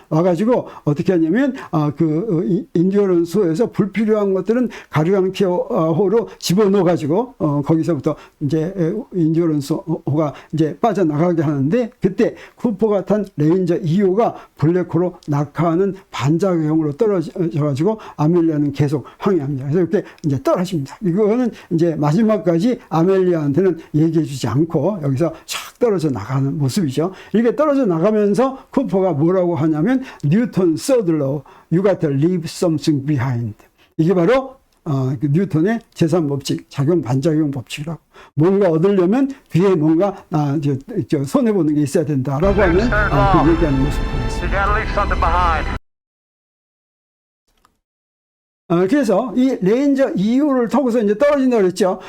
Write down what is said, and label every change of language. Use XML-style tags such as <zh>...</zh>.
<ko>와가지고 어떻게 하냐면 그 인디오런스호에서 불필요한 것들은 가르강티아호로 집어넣어가지고 거기서부터 이제 인디오런스호가 이제 빠져나가게 하는데, 그때 쿠퍼가 탄 레인저 2호가 블랙홀로 낙하하는 반작용으로 떨어져가지고 아멜리아는 계속 항해합니다. 그래서 이렇게 이제 떨어집니다. 이거는 이제 마지막까지 아멜리아한테는 얘기해주지 않고 여기서 촥 떨어져 나가는 모습이죠. 이렇게 떨어져 나가면서 쿠퍼가 뭐라고 하냐면 뉴턴 third law,</ko> <en>you got to leave something behind.</en> <ko>이게 바로 그 뉴턴의 제3법칙, 작용 반작용 법칙이라고. 뭔가 얻으려면 뒤에 뭔가 손해보는 게 있어야 된다라고 하는 그 얘기하는 모습을 보였습니다. 그래서 이 레인저 2호를 타고서 이제 떨어진다고 그랬죠.</ko>